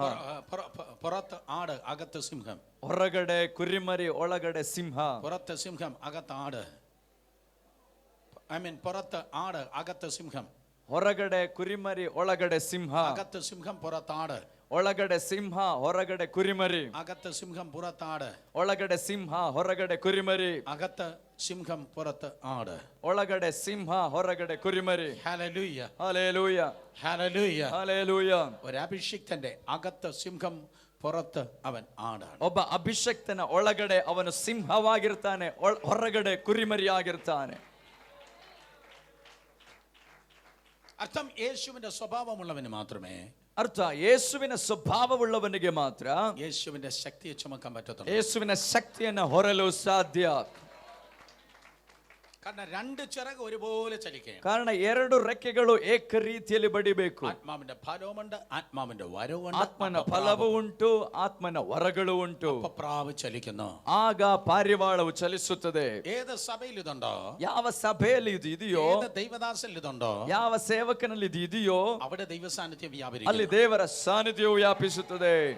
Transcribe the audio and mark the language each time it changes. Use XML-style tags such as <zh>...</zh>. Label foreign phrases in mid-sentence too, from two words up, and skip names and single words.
<ml>പുറത്ത് ആട്, അകത്ത് സിംഹം.</ml> <kn>ಹೊರಗಡೆ ಕುರಿಮರಿ, ಒಳಗಡೆ ಸಿಂಹ.</kn> <ml>പുറത്ത് സിംഹം, അകത്ത് ആട്. പുറത്ത് ആട്, അകത്ത് സിംഹം.</ml> <kn>ಹೊರಗಡೆ ಕುರಿಮರಿ, ಒಳಗಡೆ ಸಿಂಹ.</kn> <ml>അകത്ത് സിംഹം, പുറത്താട്.</ml> <kn>ಒಳಗಡೆ ಸಿಂಹ, ಹೊರಗಡೆ ಕುರಿಮರಿ.</kn> <ml>അകത്ത് സിംഹം, പുറത്താട്.</ml> <kn>ಒಳಗಡೆ ಸಿಂಹ, ಹೊರಗಡೆ ಕುರಿಮರಿ.</kn> <ml>അകത്ത് സിംഹം, പുറത്ത് ആട്.</ml> <kn>ಒಳಗಡೆ ಸಿಂಹ, ಹೊರಗಡೆ ಕುರಿಮರಿ.</kn> <ml>ഹല്ലേലൂയ, ഹല്ലേലൂയ, ഹല്ലേലൂയ. ഹല്ലേലൂയ. ഒരു അഭിഷിക്തന്റെ അകത്ത് സിംഹം, പുറത്ത് അവൻ ആടാണ്.</ml> <kn>ಒಬ್ಬ ಅಭಿಷಕ್ತನ ಒಳಗಡೆ ಅವನು ಸಿಂಹವಾಗಿರ್ತಾನೆ, ಹೊರಗಡೆ ಕುರಿಮರಿಯಾಗಿರ್ತಾನೆ.</kn> <ml>അർത്ഥം യേശുവിന്റെ സ്വഭാവമുള്ളവന് മാത്രമേ,</ml> <kn>ಅರ್ಥ ಯೇಸುವಿನ ಸ್ವಭಾವವುಳ್ಳವನಿಗೆ ಮಾತ್ರ</kn> <ml>യേശുവിന്റെ ശക്തിയെ ചുമക്കാൻ പറ്റത്തുള്ളൂ.</ml> <kn>ಯೇಸುವಿನ ಶಕ್ತಿಯನ್ನು ಹೊರಲು ಸಾಧ್ಯ.</kn> <ml>കാരണം 2 ചിറക് ഒരുപോലെ ചലിക്കണം.</ml> <kn>ಕಾರಣ 2 ರೆಕ್ಕೆಗಳು ಏಕ ರೀತಿಯಲ್ಲಿ ಬಡಿಬೇಕು.</kn> <ml>ആത്മാവിന്റെ ഫലവുമുണ്ട്, ആത്മാവിന്റെ വരവുണ്ട്.</ml> <kn>ಆತ್ಮನ ಫಲವು ಉಂಟು, ಆತ್ಮನ ವರಗಳು ಉಂಟು.</kn> <ml>പ്രാവ് ചലിക്കുന്നു.</ml> <kn>ಆಗ ಪಾರಿವಾಳವು ಚಲಿಸುತ್ತದೆ.</kn> <ml>ഏത് സഭയിൽ ഇതുണ്ടോ,</ml> <kn>ಯಾವ ಸಭೆಯಲ್ಲಿ ಇದು ಇದೆಯೋ,</kn> <ml>ഏത് ദൈവദാസനിൽ ഇതുണ്ടോ,</ml> <kn>ಯಾವ ಸೇವಕನಲ್ಲಿ ಇದು ಇದೆಯೋ,</kn> <ml>അവിടെ ദൈവ സാന്നിധ്യം</ml> <kn>ಅಲ್ಲಿ</kn> <ml>വ്യാപരിക്കും.</ml> <kn>ದೇವರ ಸಾನ್ನಿಧ್ಯವು ವ್ಯಾಪಿಸುತ್ತದೆ.</kn>